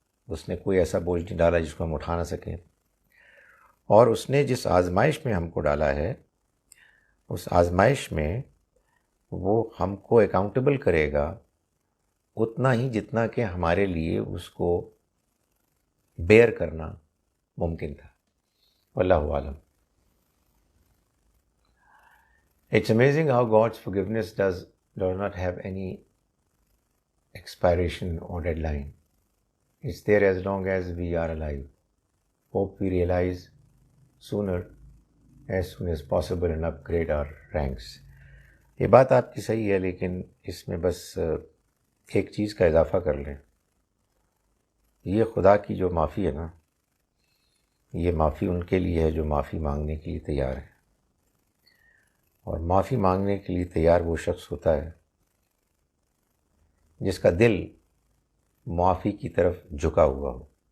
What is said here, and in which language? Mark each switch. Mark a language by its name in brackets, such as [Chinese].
[Urdu] اس نے کوئی ایسا بوجھ نہیں ڈالا جس کو ہم اٹھا نہ سکیں، اور اس نے جس آزمائش میں ہم کو ڈالا ہے اس آزمائش میں وہ ہم کو اکاؤنٹیبل کرے گا اتنا ہی جتنا کہ ہمارے لیے اس کو بیئر کرنا ممکن تھا. واللہ عالم. [English] It's amazing how God's forgiveness does not have any expiration or deadline. It's there as long as we are alive. Hope we realize sooner, as soon as possible, and upgrade our ranks. [Urdu] یہ بات آپ کی صحیح ہے، لیکن اس میں بس ایک چیز کا اضافہ کر لیں. یہ خدا کی جو معافی ہے نا، یہ معافی ان کے لیے ہے جو معافی مانگنے کے لیے تیار ہے. اور معافی مانگنے کے لیے تیار وہ شخص ہوتا ہے جس کا دل معافی کی طرف جھکا ہوا ہو.